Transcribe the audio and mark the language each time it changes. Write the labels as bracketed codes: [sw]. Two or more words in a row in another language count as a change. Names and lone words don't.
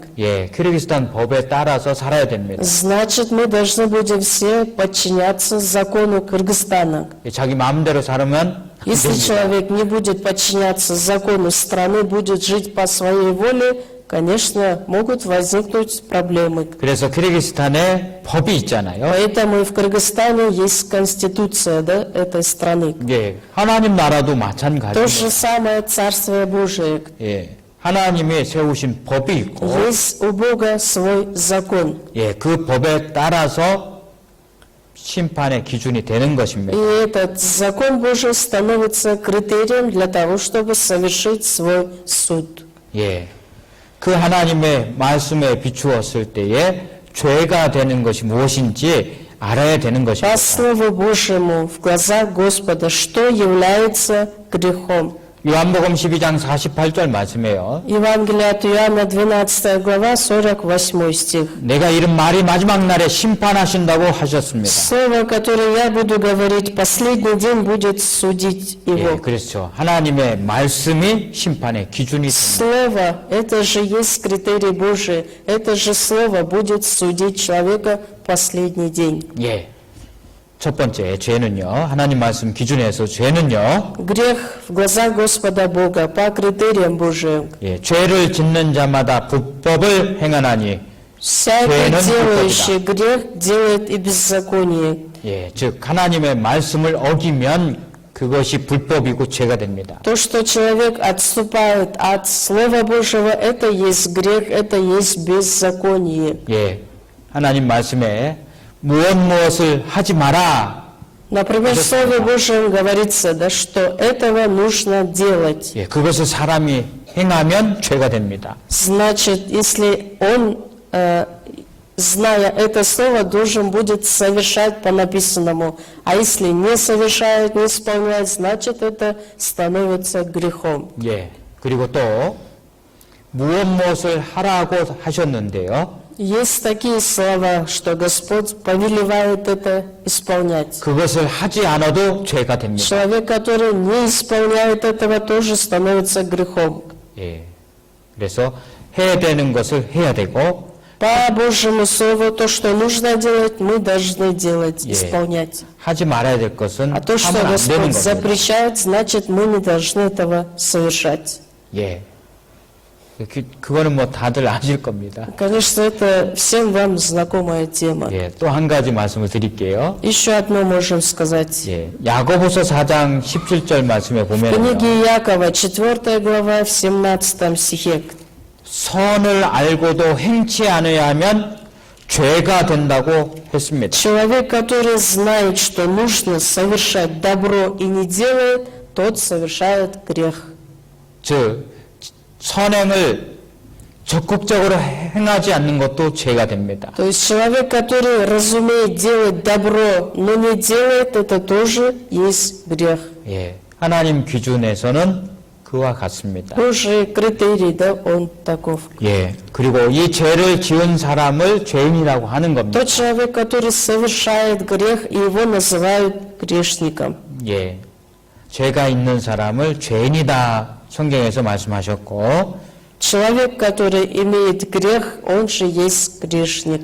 [ko] 예, 키르기스탄 법에 따라서 살아야 됩니다. [ru] Значит, мы должны будем все подчиняться закону Кыргызстана. [ko] 예, 자기 마음대로 살으면 안 [ru] Если [ko] 됩니다. [ru] человек не будет подчиняться закону страны, будет жить по своей воле, конечно, могут возникнуть проблемы. [ko] 그래서 키르기스탄에 법이 있잖아요. [ru] Поэтому и в Кыргызстане есть конституция, да, этой страны. [ko] 예, 하나님 나라도 [ru] То [ko] 마찬가지입니다. [ru] же самое Царствие Божие. [ko] 예, 하나님이 세우신 법이 있고, [ru] Есть у Бога свой закон. [ko] 예, 그 법에 따라서 심판의 기준이 되는 [ru] И [ko] 것입니다. [ru] этот закон Божий становится критерием для того, чтобы совершить свой суд. [ko] 예, 그 하나님의 말씀에 비추었을 때에 죄가 되는 것이 무엇인지 알아야 되는 [ru] По [ko] 것입니다. [ru] Слову Божьему в глазах Господа, что является грехом. [ko] 요한복음 12장 48절 말씀이에요. [ru] Евангелие от Иоанна, 12 глава, 48 стих. [ko] 내가 이런 말이 마지막 날에 심판하신다고 하셨습니다. [ru] Слово, которое я буду говорить, последний день будет судить [ko] 예, [ru] его. [ko] 그렇죠. 하나님의 말씀이 심판의 기준이 됩니다. [ru] Слово, это же есть критерий Божий. Это же Слово будет судить человека в последний день. [ko] 예. 첫 번째, 죄는요. 하나님 말씀 기준에서 죄는요. [ru] Грех в глазах Господа Бога по критериям Божьим. [ko] 예, 죄를 짓는 자마다 불법을 행하나니. [ru] Всякий [ko] 죄는 [ru] делающий грех делает и беззаконие. [ko] 예, 즉 하나님의 말씀을 어기면 그것이 불법이고 죄가 됩니다. [ru] То, что человек отступает от Слова Божьего, это есть грех, это есть беззаконие. [ko] 예, 하나님 말씀에 무엇을 하지 마라. [ru] Например, в Слове Божьем говорится, да, что этого нужно делать. [ko] 예, 그것을 사람이 행하면 죄가 됩니다. [ru] Значит, если он зная это слово, должен будет совершать по написанному. А если не совершает, не исполняет, значит это становится грехом. [ko] 예. 그리고 또 무엇을 하라고 하셨는데요. [ru] Есть такие слова, что Господь повелевает это исполнять. [ko] 그것을 하지 않아도 죄가 됩니다. [ru] Человек, который не исполняет этого, тоже становится грехом. [ko] 예. 그래서 해야 되는 것을 해야 되고 [ru] По Божьему Слову, то, что нужно делать, мы должны делать, [ko] 예. [ru] исполнять. [ko] 하지 말아야 될 것은 [ru] А то, что [ko] 하면 안 되는 [ru] Господь [ko] 겁니다. [ru] запрещает, значит, мы не должны этого совершать. [ko] 예. 그거는 뭐 다들 아실 겁니다. [ru] Конечно, это всем вам знакомая тема. [ko] 예. 또 한 가지 말씀을 드릴게요. [ru] Еще одно можем сказать. [ko] 예. 야고보서 4장 17절 말씀에 [ru] В [ko] 보면 [ru] книге Якова, 4 глава, в 17 стихе. [ko] 선을 알고도 행치 않아야 하면 죄가 된다고 했습니다. [ru] Человек, который знает, что нужно совершать добро и не делает, тот совершает грех. [ko] 즉 선행을 적극적으로 행하지 않는 것도 죄가 됩니다. [ru] То есть человек, который разумеет делать добро, но не делает, это тоже есть грех. [ko] 예. 하나님 기준에서는 그와 같습니다. [ru] Божий критерий, да, он таков. [ko] 예. 그리고 이 죄를 지은 사람을 죄인이라고 하는 겁니다. [ru] Тот человек, который совершает грех, и его называют грешником. [ko] 예. 죄가 있는 사람을 죄인이다 성경에서 말씀하셨고 [ru] Человек, который имеет грех, он же есть грешник.